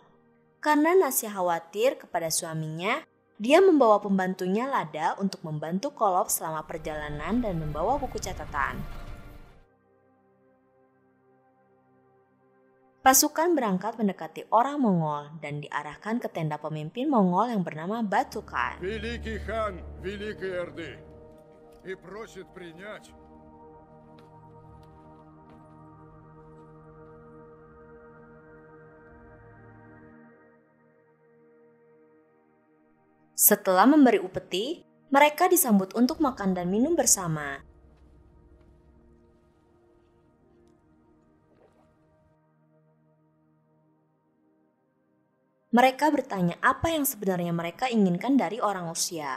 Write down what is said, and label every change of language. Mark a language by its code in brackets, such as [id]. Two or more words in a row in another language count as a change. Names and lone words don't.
[id] Karena Nasya khawatir kepada suaminya, dia membawa pembantunya Lada untuk membantu Kolof selama perjalanan dan membawa buku catatan. Pasukan berangkat mendekati orang Mongol dan diarahkan ke tenda pemimpin Mongol yang bernama Batukan. [ru] Великий хан Великой Орды и просит принять. [id] Setelah memberi upeti, mereka disambut untuk makan dan minum bersama. Mereka bertanya apa yang sebenarnya mereka inginkan dari orang Rusia.